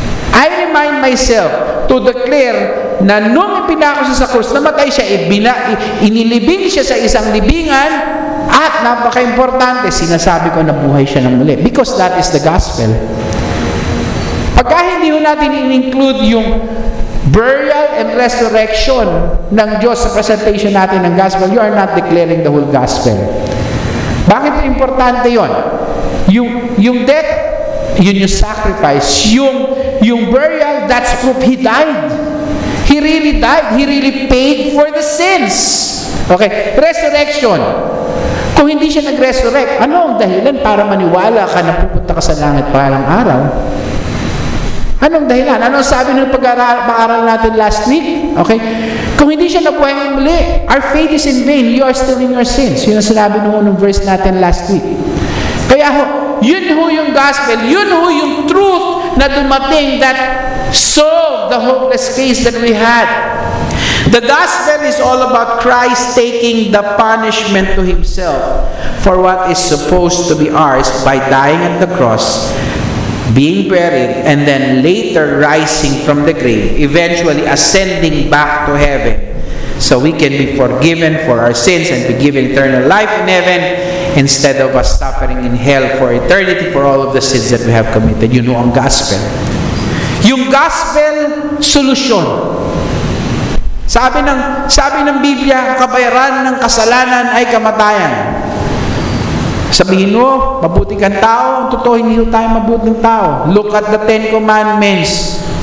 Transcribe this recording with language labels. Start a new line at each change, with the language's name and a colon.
English: I remind myself to declare
Filipino: na nung ipinako siya sa krus, namatay siya, inilibing siya sa isang libingan, at napaka-importante, sinasabi ko na buhay siya ng muli.
English: Because that is the gospel.
Filipino: Pagka hindi natin in-include yung burial and resurrection ng Diyos sa presentation natin ng gospel,
English: you are not declaring the whole gospel.
Filipino: Bakit importante yon?
English: Yung death, yun yung sacrifice. Yung burial, that's proof He died. He really died. He really paid for the sins. Okay, resurrection.
Filipino: Kung hindi siya nag-resurrect, ano ang dahilan para maniwala ka na pupunta ka sa langit parang araw? Anong dahilan? Anong sabi ng pag-aaral natin last week? Okay? Kung hindi siya nabuhay muli,
English: our faith is in vain. You are still in your sins.
Filipino: Yun ang sinabi nung unang verse natin last week. Kaya yun yung gospel.
English: Yun yung truth na dumating that solved the hopeless case that we had. The gospel is all about Christ taking the punishment to Himself for what is supposed to be ours by dying at the cross, being buried, and then later rising from the grave, eventually ascending back to heaven, so we can be forgiven for our sins and be given eternal life in heaven, instead of us suffering in hell for eternity for all of the sins that we have committed. You know
Filipino: ang gospel. Yung gospel, solusyon. Sabi ng Biblia, kabayaran ng kasalanan ay kamatayan. Sabihin mo, mabuti kang tao. Totoo, hindi tayo mabuting tao.
English: Look at the 10 Commandments.